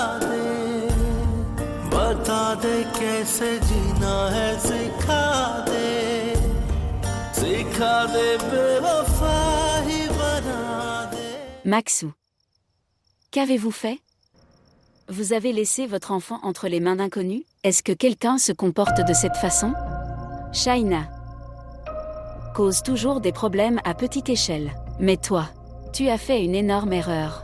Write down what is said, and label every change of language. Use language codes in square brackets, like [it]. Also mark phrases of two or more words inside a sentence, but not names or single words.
[hi] दे कैसे जीना है, सिखा दे बेवफा ही बना दे। [fr] Maksoud. Qu'avez-vous fait? Vous avez laissé votre enfant entre les mains d'inconnus? Est-ce que quelqu'un se comporte de cette façon? Shaina cause toujours des problèmes à petite échelle. Mais toi, tu as fait une énorme erreur.